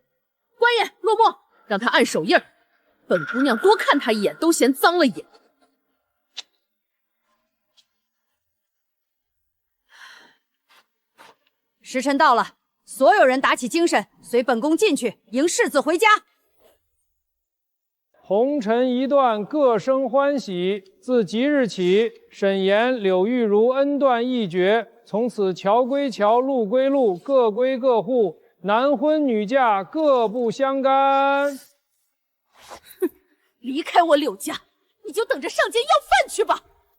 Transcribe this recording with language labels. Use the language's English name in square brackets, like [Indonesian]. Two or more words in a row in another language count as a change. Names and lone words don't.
[Chinese] 官爺，落墨，讓他按手印兒。本姑娘多看他一眼都嫌髒了眼。时辰到了，所有人打起精神，隨本宫進去迎世子回家。红尘一段，各生歡喜。自即日起，沈岩、柳玉如恩斷義絕，從此橋歸橋，路歸路，各歸各戶，男婚女嫁，各不相干。哼，離開我柳家，你就等着上街要飯去吧。